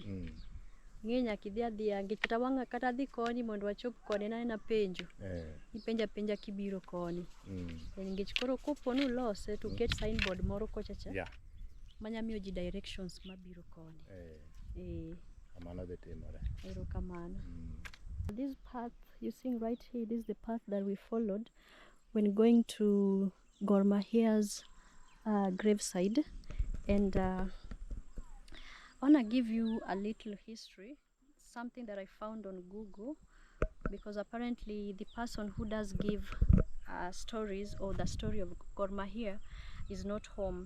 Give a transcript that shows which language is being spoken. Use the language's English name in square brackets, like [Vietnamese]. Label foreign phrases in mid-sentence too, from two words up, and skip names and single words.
[Luo (Kenya and Tanzania)] Ng'e nyaka idhi adhiya kata dhi koni mondo wachop koni na penjo. Ipenja penja kibiro koni. Nikech koro kopo ni ulose [English] to get signboard [Luo (Kenya and Tanzania)] moro kochacha. Manya miyo ji directions mabiro koni. Kamano dhi timore. Erokamano. [English] This path you see right here, this is the path that we followed when going to Gor Mahia's graveside. And I want to give you a little history, something that I found on Google, because apparently the person who does give stories or the story of Gor Mahia is not home.